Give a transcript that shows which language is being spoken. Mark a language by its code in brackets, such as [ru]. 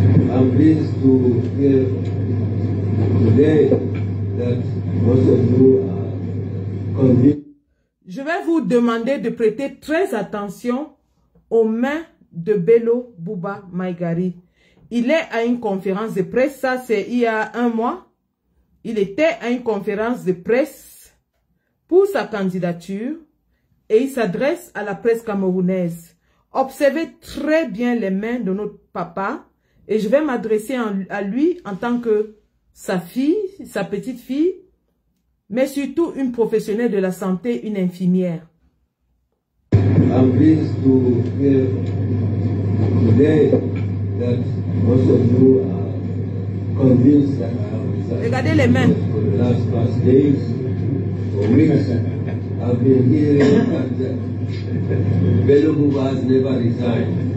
[en] I'm pleased to hear today that most of you are convinced. [fr] Je vais vous demander de prêter très attention aux mains de Bello Buba Maigari. Il est à une conférence de presse, ça c'est il y a un mois. Il était à une conférence de presse pour sa candidature et il s'adresse à la presse camerounaise. Observez très bien les mains de notre papa et je vais m'adresser à lui en tant que sa fille, sa petite fille, mais surtout une professionnelle de la santé, une infirmière. [en] I'm pleased to hear today that most of you are convinced that I have resigned. [fr] Regardez les mains. [en] For the last past days, for weeks, I've been hearing that Bello Bouba has never resigned.